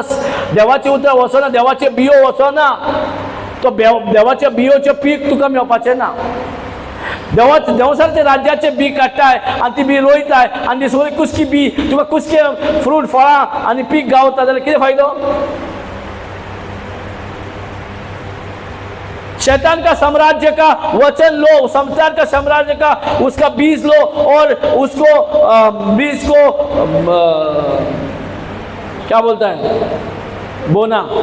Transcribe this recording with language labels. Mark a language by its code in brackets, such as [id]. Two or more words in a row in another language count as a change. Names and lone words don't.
[kok] देवाची उतरां वचोना. देवाचे बियो वचोना. तो देवाच्या बियोचे पीक तुका मेळपाचें ना. देवसारचे राज्याचे बी काडटाय आनी ती बी रोयताय आनी ती सगळी कुसकी बी तुका कुसके फ्रूट फळां आनी पीक गावता जाल्यार कितें फायदो? [hi] शैतान का साम्राज्य का वचन लो, संसार का साम्राज्य का उसका बीज लो और उसको बीज को क्या बोलता है? बोना.